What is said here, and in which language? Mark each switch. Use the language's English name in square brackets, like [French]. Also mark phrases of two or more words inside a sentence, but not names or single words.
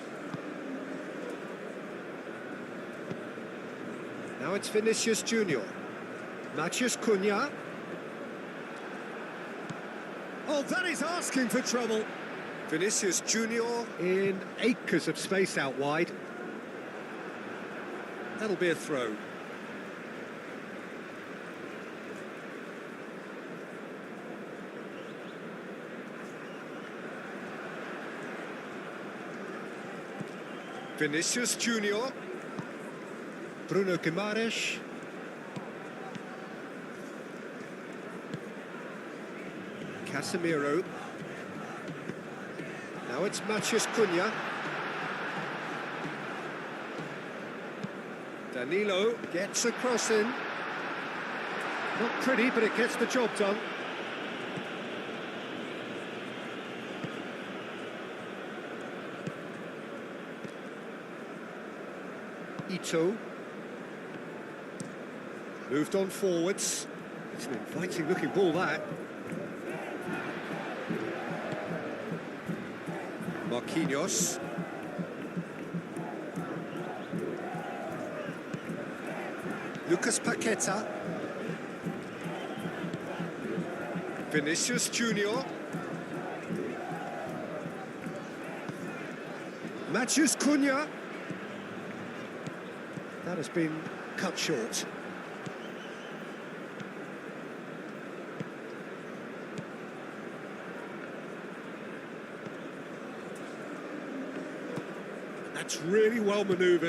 [English] Now it's Vinicius Junior. Matheus Cunha. Oh, that is asking for trouble. Vinicius Junior in acres of space out wide. That'll be a throw. Vinicius Junior. Bruno Guimaraes. Casemiro. Now it's Matheus Cunha. Danilo gets a cross in. Not pretty, but it gets the job done. Ito. Moved on forwards. It's an inviting looking ball, that. Marquinhos. Lucas Paqueta. Vinicius Junior. Matheus Cunha. That has been cut short. That's really well manoeuvred.